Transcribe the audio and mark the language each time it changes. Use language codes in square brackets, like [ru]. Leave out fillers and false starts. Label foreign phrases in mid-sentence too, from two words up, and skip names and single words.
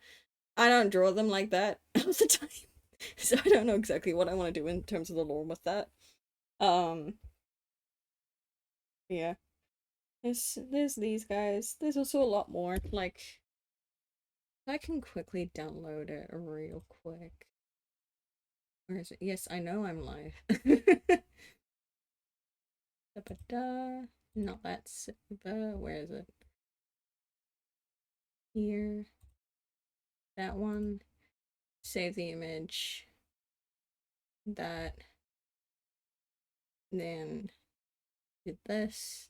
[en] I don't draw them like that all the time. So I don't know exactly what I want to do in terms of the lore with that. Um yeah. There's these guys. There's also a lot more. Like I can quickly download it real quick. Where is it? Yes, I know I'm live. Da-ba-da. Not that server. Where is it? Here. That one. Save the image. That. Then do this.